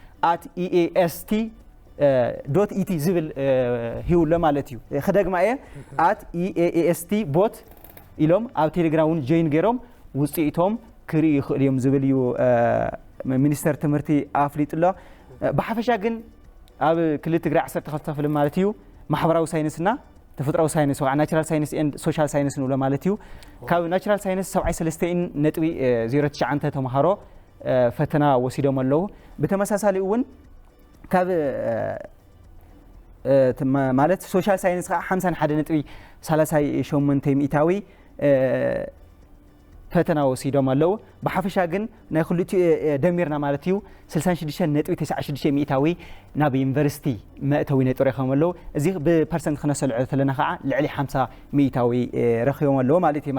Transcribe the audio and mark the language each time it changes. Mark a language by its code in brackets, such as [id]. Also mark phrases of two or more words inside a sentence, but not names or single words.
[ti] @east.et ዝብል ይውሎ ማለት እዩ خدግማ እየ @east bot ኢሎም ኣብ ቴሌግራም እውን ጆይን ገይሮም ውጽኢቶም ክርኢ ይኽእሉ እዮም ዝብል እዩ ሚኒስትሪ ትምህርቲ ኣፍሊጥሎ ብሓፈሻ ግን ኣብ ክልል ትግራይ 12 ክፍል ማለት እዩ ማሕበራዊ ሳይንስና ተፈጥሮአዊ ሳይንስ ወይ ናቹራል ሳይንስ ኤንድ ሶሻል ሳይንስ ነው ማለት እዩ ካብ ናቹራል ሳይንስ 73.09 ተማሃሮ ፈተና ወሲዶም ኣለዉ በተመሳሳሊ እውን ካብ ማለት ሶሻል ሳይንስ 51.38 ሚታዊ ፈተና ወሲዶም ኣለዉ በሐፈሻ ግን ናይ ክልቲ ደሚርና ማለት እዩ 66.96 ሚታዊ ናብ ዩኒቨርሲቲ መእተዊ ነጥሮ ይኸም ኣለዉ እዚ ብፐርሰንት ክነሰልዑ ተለና ከዓ ልዕሊ 50 ሚታዊ ረኺቦም ኣለዉ ማለት እዩ መርሃ